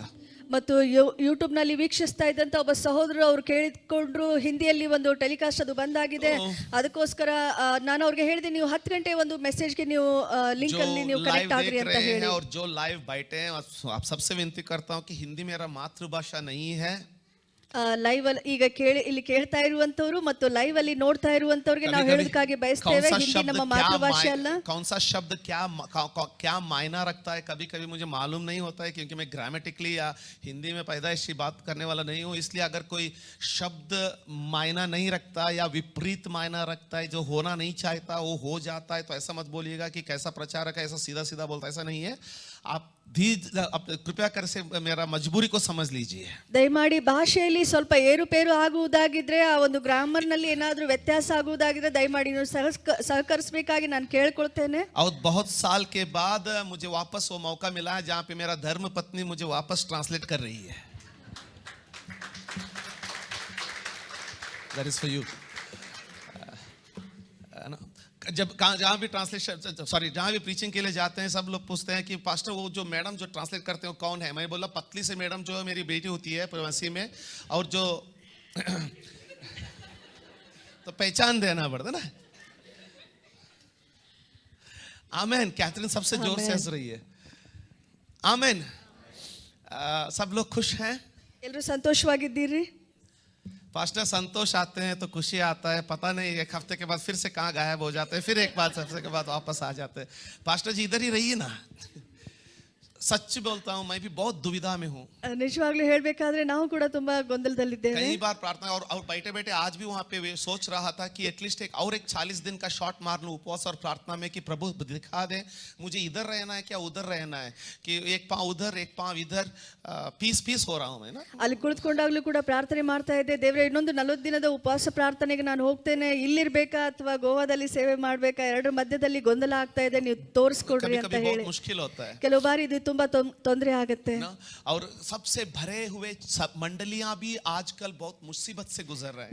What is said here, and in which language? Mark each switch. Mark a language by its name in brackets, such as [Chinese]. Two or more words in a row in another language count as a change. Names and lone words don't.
[Kannada] ಮತ್ತು ಯೂಟ್ಯೂಬ್ ನಲ್ಲಿ ವೀಕ್ಷಿಸ್ತಾ ಇದ್ದಂತ ಒಬ್ಬ ಸಹೋದರರು ಅವ್ರು ಕೇಳಿಕೊಂಡ್ರು, ಹಿಂದಿಯಲ್ಲಿ ಒಂದು ಟೆಲಿಕಾಸ್ಟ್ ಅದು ಬಂದಾಗಿದೆ, ಅದಕ್ಕೋಸ್ಕರ ನಾನು ಅವ್ರಿಗೆ ಹೇಳಿದೆ ನೀವು 10 ಗಂಟೆ ಒಂದು ಮೆಸೇಜ್ಗೆ ನೀವು ಲಿಂಕ್ ಅಲ್ಲಿ ನೀವು ಕನೆಕ್ಟ್ ಆಗ್ರಿ ಅಂತ ಹೇಳಿ. [Hindi] और जो लाइव बैठे हैं, आप सबसे विनती करता हूं कि हिंदी मेरा मातृभाषा नहीं है. [Kannada] ಲೈವ್ ಅಲ್ಲಿ ಈಗ ಇಲ್ಲಿ ಕೇಳ್ತಾ ಇರುವಂತವ್ರು ಮತ್ತು ಲೈವ್ ಅಲ್ಲಿ ನೋಡ್ತಾ ಇರುವಂತವ್ರಿಗೆ ನಾವು ಹೇಳೋದಕ್ಕಾಗಿ ಬಯಸ್ತೇವೆ, ಹಿಂದಿ ನಮ್ಮ ಮಾತೃಭಾಷೆ ಅಲ್ಲ. [Hindi] कौन सा शब्द क्या मायना रखता है, कभी कभी मुझे मालूम नहीं होता है क्योंकि मैं ग्रामेटिकली या हिंदी में पैदाइशी बात करने वाला नहीं हूँ. इसलिए अगर कोई शब्द मायना नहीं रखता या विपरीत मायना रखता है, जो होना नहीं चाहता वो हो जाता है, तो ऐसा मत बोलिएगा कि कैसा प्रचारक है, ऐसा सीधा सीधा बोलता है, ऐसा नहीं है. आप कृपया कर से मेरा मजबूरी को समझ लीजिए. [Kannada] ದಯಮಾಡಿ ಭಾಷೆಯಲ್ಲಿ ಸ್ವಲ್ಪ ಏರುಪೇರು ಆಗುವುದಾಗಿದ್ರೆ ಆ ಒಂದು ಗ್ರಾಮರ್ನಲ್ಲಿ ಏನಾದರೂ ವ್ಯತ್ಯಾಸ ಆಗುವುದಾಗಿದ್ರೆ ದಯಮಾಡಿ ನೀವು ಸಹಕರಿಸಬೇಕಾಗಿ ನಾನು ಕೇಳ್ಕೊಳ್ತೇನೆ. [Hindi] और बहुत साल के बाद मुझे वापस वो मौका मिला है जहाँ पे मेरा धर्म पत्नी मुझे वापस ट्रांसलेट कर रही है. [English] That is for you. [Hindi] जब जहाँ भी ट्रांसलेशन जहाँ भी प्रीचिंग के लिए जाते हैं सब लोग पूछते हैं कि पास्टर वो जो मैडम जो ट्रांसलेट करते हो कौन है. मैं बोला पतली से मैडम जो मेरी बेटी होती है प्रवासी में, और जो तो पहचान देना पड़ता ना. आमेन. कैथरीन सबसे जोर से हंस रही है. आमेन. सब लोग खुश हैं. [Kannada] ಎಲ್ಲರೂ ಸಂತೋಷವಾಗಿದ್ದೀರಿ. [Hindi] पास्टर संतोष आते हैं तो खुशी आता है, पता नहीं एक हफ्ते के बाद फिर से कहाँ गायब हो जाते हैं, फिर एक बार हफ्ते के बाद वापस आ जाते हैं. पास्टर जी इधर ही रहिए ना. सच बोलता हूँ मैं भी बहुत दुविधा में हूँ. [Kannada] ನಿಜವಾಗ್ಲೂ ಹೇಳ್ಬೇಕಾದ್ರೆ ನಾವು ಕೂಡ ತುಂಬಾ ಗೊಂದಲದಲ್ಲಿದ್ದೇವೆ. [Hindi] कई बार प्रार्थना और बैठे बैठे आज भी वहाँ पे सोच रहा था कि एटलीस्ट एक 40 दिन का शॉट मार लूं उपवास और प्रार्थना में कि प्रभु दिखा दे मुझे इधर रहना है क्या उधर रहना है, कि एक पाँव उधर एक पाँव इधर. पीस हो रहा हूँ मैं ना. [Kannada] ಅಲ್ಲಿ ಕುಳಿತುಕೊಂಡಾಗ್ಲೂ ಕೂಡ ಪ್ರಾರ್ಥನೆ ಮಾಡ್ತಾ ಇದ್ದೆ, ದೇವರೇ ಇನ್ನೊಂದು 40 ದಿನದ ಉಪವಾಸ ಪ್ರಾರ್ಥನೆಗೆ ನಾನು ಹೋಗ್ತೇನೆ, ಇಲ್ಲಿರ್ಬೇಕಾ ಅಥವಾ ಗೋವಾದಲ್ಲಿ ಸೇವೆ ಮಾಡ್ಬೇಕಾ, ಎರಡರ ಮಧ್ಯದಲ್ಲಿ ಗೊಂದಲ ಆಗ್ತಾ ಇದೆ, ನೀವು ತೋರಿಸ್ಕೊಡ್ರಿ ಅಂತ ಹೇಳಿ. [Hindi] मुश्किल होता है [Kannada] ಕೆಲವು ಬಾರಿ ಇದು ತುಂಬಾ ತೊಂದರೆ ಆಗುತ್ತೆ. [Hindi] और सबसे भरे हुए मंडलियां भी आजकल बहुत मुसीबत से गुजर रहे हैं.